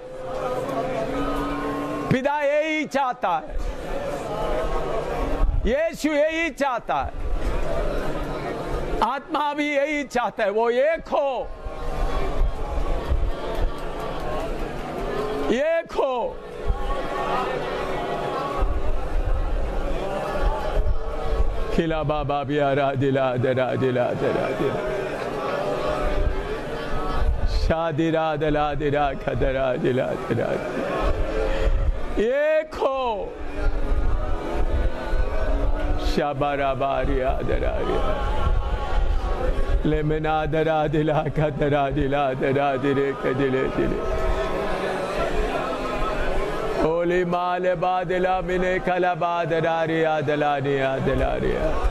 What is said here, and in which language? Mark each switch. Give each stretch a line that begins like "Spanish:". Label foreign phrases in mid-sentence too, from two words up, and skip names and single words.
Hindi: पिता यही चाहता है, यीशु यही चाहता है, आत्मा भी यही चाहता है, वो एक हो, एक हो। खिला बाबा बियारा दिला दरा दिला दरा दिला शादिरा दला दिरा खदरा दिला दरा, एक हो। शाबारा बारिया दरा लेमना दरा दिला खदरा दिला दरा दिले कदिले दिले ओली माल बादला मिने कला बादरारिया दलानिया दलारिया।